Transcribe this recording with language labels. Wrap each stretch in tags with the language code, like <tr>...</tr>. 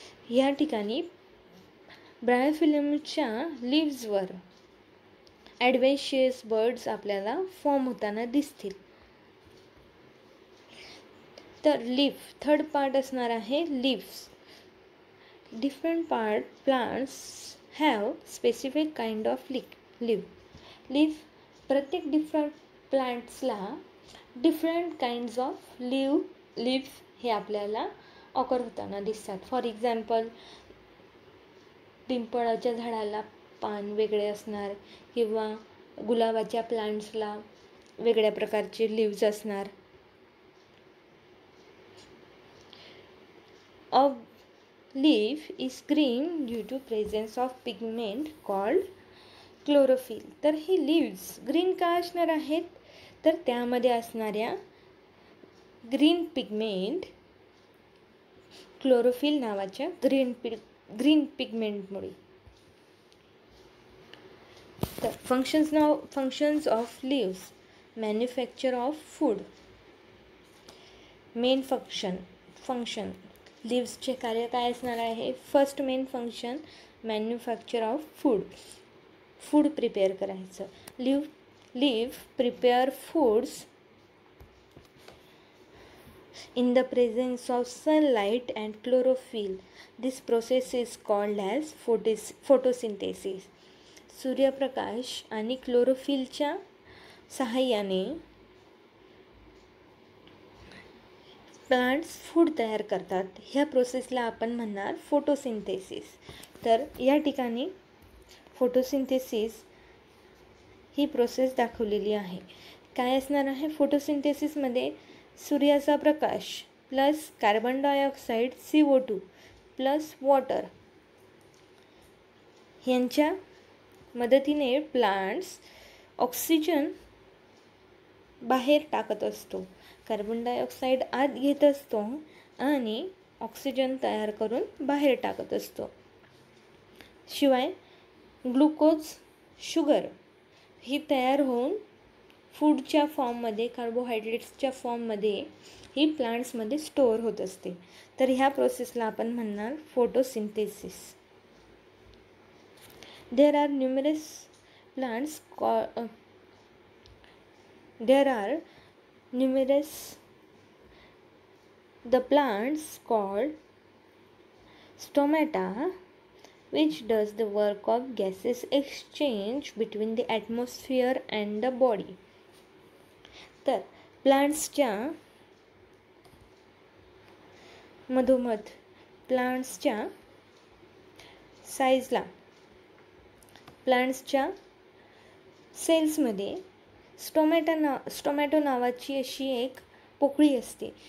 <mr>या ठिकाणी ब्रायोफिलियमच्या लीव्सवर ॲडव्हेंटिशियस बर्ड्स आपल्याला फॉर्म होताना दिसतील. तर लीफ थर्ड पार्ट असणार आहे leaves.</mr> <en>Different plants have specific kind of leaf.</en> <mr>प्रत्येक different प्लांट्सला different kinds of leaves हे आपल्याला ऑकर होताना दिसतात.</mr> <en>for example</en> <mr>पिंपळाच्या झाडाला पान वेगळे असणार किंवा गुलाबाच्या प्लांट्सला वेगळ्या प्रकारचे लीव्स असणार.</mr> <en>A leaf is green due to presence of pigment called chlorophyll.</en> <mr>तर ही लीव्स ग्रीन का असणार आहेत? तर त्यामध्ये असणाऱ्या ग्रीन पिगमेंट क्लोरोफिल नावाच्या ग्रीन पिगमेंटमुळे.</mr> <en>तर functions of leaves. Manufacture of food.</en> <mr>Main function लीव्सचे कार्य काय असणार आहे? First main function</mr> <en>manufacture of food</en> <mr>prepare करायचं.</mr> <en>Leave prepare foods in the presence of sunlight and chlorophyll. This process is called as photosynthesis.</en> <mr>सूर्यप्रकाश आणि क्लोरोफिलच्या सहाय्याने plants food तयार करतात. ह्या प्रोसेसला आपण म्हणणार फोटोसिंथेसिस. तर या ठिकाणी फोटोसिंथेसिस ही प्रोसेस दाखवलेली आहे. काय असणार आहे फोटोसिंथेसिसमध्ये? सूर्याचा प्रकाश plus carbon dioxide CO2 plus water यांच्या मदतीने प्लांट्स ऑक्सिजन बाहेर टाकत असतो, कार्बन डायऑक्साईड आत घेत असतो आणि ऑक्सिजन तयार करून बाहेर टाकत असतो. शिवाय ग्लुकोज, शुगर ही तयार होऊन फूडच्या फॉर्ममध्ये, कार्बोहायड्रेट्सच्या फॉर्ममध्ये ही प्लांट्समध्ये स्टोअर होत असते. तर ह्या प्रोसेसला आपण म्हणणार photosynthesis.</mr> <en>There are numerous plants the plants called stomata, which does the work of gases exchange between the atmosphere and the body.</en> <mr>तर प्लांट्सच्या मधोमध प्लांट्सच्या साईजला प्लांट्सच्या सेल्समध्ये स्टोमॅटो नावाची अशी एक पोकळी असते.</mr>